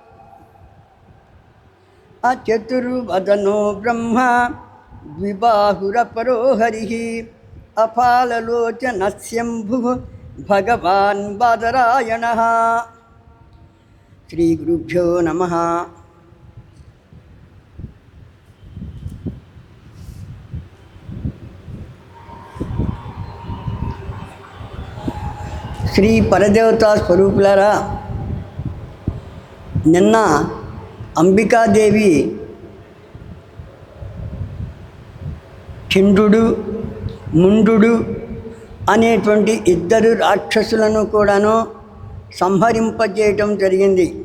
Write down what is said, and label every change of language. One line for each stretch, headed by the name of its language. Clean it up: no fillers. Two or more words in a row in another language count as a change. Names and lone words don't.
Sanskrit: अचतुर्वदनो ब्रह्मा द्विबाहुरपरो हरिः अफाललोचनस्यम्भुः भगवान् बादरायणः. श्रीगुरुभ्यो नमः.
Telugu: శ్రీ పరదేవతా స్వరూపులారా, నిన్న అంబికాదేవి చంద్రుడు ముండు అనేటువంటి ఇద్దరు రాక్షసులను కూడాను సంహరింపజేయటం జరిగింది.